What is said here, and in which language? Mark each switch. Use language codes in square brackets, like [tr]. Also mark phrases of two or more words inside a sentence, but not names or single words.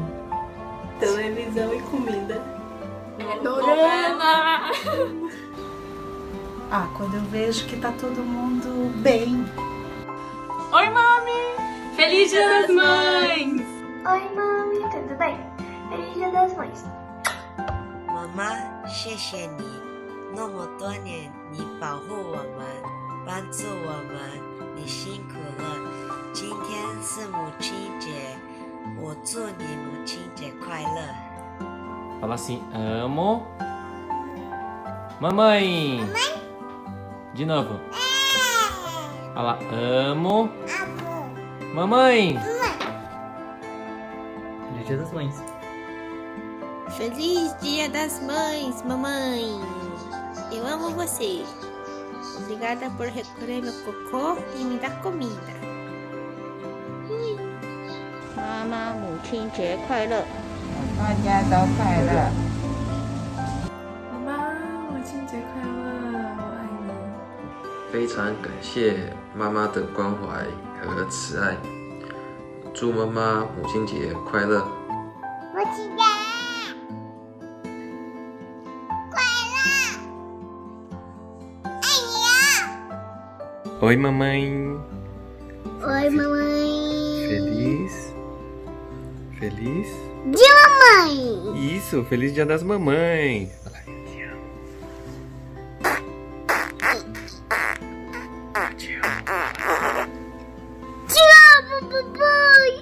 [pt] Televisão e comida. Dorama! Quando eu vejo que tá todo mundo bem. Oi, mami! Feliz Dia das Mães! Oi, mami, tudo bem? Feliz Dia das Mães. [zh] 妈妈，谢谢你，那么多年你保护我们，帮助我们，你辛苦了。今天是母亲节，我祝你母亲节快乐。 [pt] Fala assim, amo. Mamãe. De novo. Fala, amo. Mamãe. Feliz Dia das Mães. Feliz Dia das Mães, mamãe. Eu amo você. Obrigada por recolher meu cocô e me dar comida. [zh] 妈妈，母亲节快乐！大家都快乐。妈妈，母亲节快乐，我爱你。非常感谢妈妈的关怀和慈爱，祝妈妈母亲节快乐。母亲节快乐！爱你啊！ [pt] Oi, mamãe. Oi, mamãe. Feliz? Feliz? Dia, mamãe. Isso, feliz dia das mamães. Te amo, papai.